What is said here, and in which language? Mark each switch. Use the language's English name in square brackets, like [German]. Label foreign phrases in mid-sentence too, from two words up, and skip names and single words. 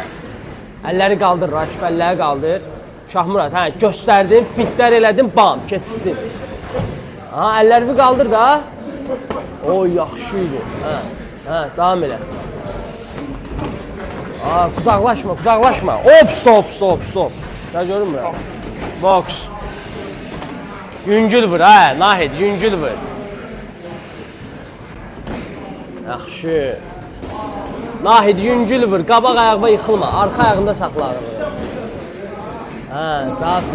[Azerbaijani] Əlləri qaldır, Rakif, əlləri qaldır. Şahmurad, göstərdin, fitlər elədin, bam, keçdin. Əlləri qaldır da. Yaxşı idi. Davam elə. Uzaqlaşma, uzaqlaşma. [English] Hop, stop, stop, stop. [Azerbaijani] Nə görünmür? Boks. Yüngül vur, hə, Nahid, yüngül vur. Yaxşı. Nahid, yüngül vur, qabaq ayağına yıxılma, arxa ayağında saxla ayağını. Hə, cavab ver.